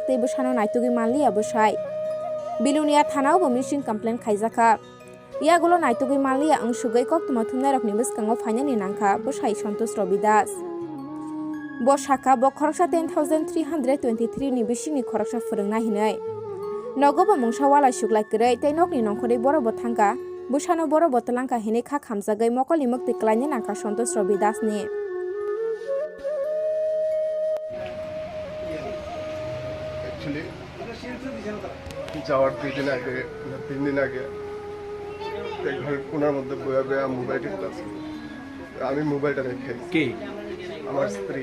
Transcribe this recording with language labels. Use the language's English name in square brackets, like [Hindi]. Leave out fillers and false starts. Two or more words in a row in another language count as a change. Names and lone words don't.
[Kok Borok] tei besano naitugui manliya Busai bilunia thana bo [English] missing complaint [Kok Borok] khaijaka iagulo naitugui manliya angsugai koktuma thumnai rokni beskango phainani nangkha Busai sontos robidas bo shaka bo khoroksa 10,323 ni bisingni khoroksa phurungna hinai nogobo mungsa wala suklai krei tei nokni nongkhori boro bo thangka busano boro bo talangka hinai kha khamjagai mokoli mukti klaini nangka Santosh Robidas ni [Bangla] অ্যাকচুয়ালি যাওয়ার 2 দিন আগে 3 দিন আগে ঘরের কোনার মধ্যে বয়া বয়া মোবাইল টিপতেছি, আমি মোবাইলটা রেখে কে আমার স্ত্রী